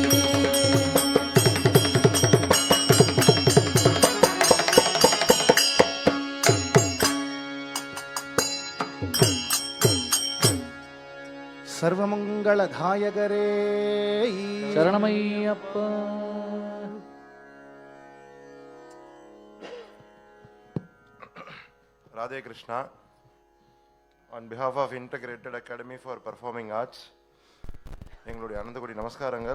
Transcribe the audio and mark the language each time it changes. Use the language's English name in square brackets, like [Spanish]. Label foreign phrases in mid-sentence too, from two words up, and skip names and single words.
[Malayalam] സർവമംഗളദായകരേ ശരണമയ്യപ്പ. [English] Radhe Krishna, on behalf of Integrated Academy for Performing Arts, [Tamil] எங்களுடைய அனந்தகுடி நமஸ்காரங்கள்.